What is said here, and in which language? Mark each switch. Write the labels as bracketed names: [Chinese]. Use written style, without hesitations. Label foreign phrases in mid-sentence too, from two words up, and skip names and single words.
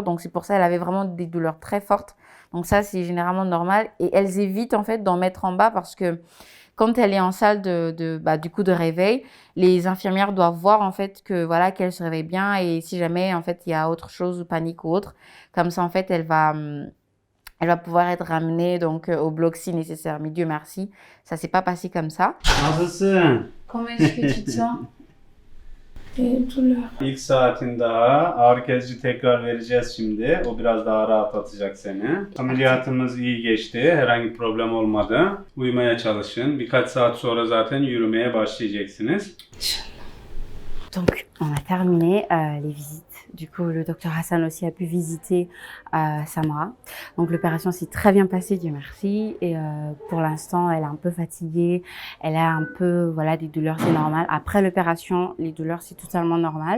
[French] Donc c'est pour ça qu'elle avait vraiment des douleurs très fortes. Donc ça c'est généralement normal et elles évitent en fait d'en mettre en bas parce que quand elle est en salle du coup de réveil, les infirmières doivent voir en fait que voilà qu'elle se réveille bien et si jamais en fait il y a autre chose ou panique ou autre, comme ça en fait elle va pouvoir être ramenée donc au bloc si nécessaire. Mais Dieu merci, ça s'est pas passé comme ça. [Turkish] Nasılsın? [French] Comment est-ce que tu te sens? Douleur. [Turkish] İlk saatin daha ağrı kesici tekrar vereceğiz şimdi. O biraz daha rahatlatacak seni. Ameliyatımız iyi geçti. Herhangi bir problem olmadı. Uyumaya çalışın. Birkaç saat sonra zaten yürümeye başlayacaksınız. [French] Donc, on a terminé les visites. Du coup, le docteur Hassan aussi a pu visiter Samra. Donc, l'opération s'est très bien passée, Dieu merci. Et pour l'instant, elle est un peu fatiguée. Elle a un peu, des douleurs, c'est normal. Après l'opération, les douleurs, c'est totalement normal.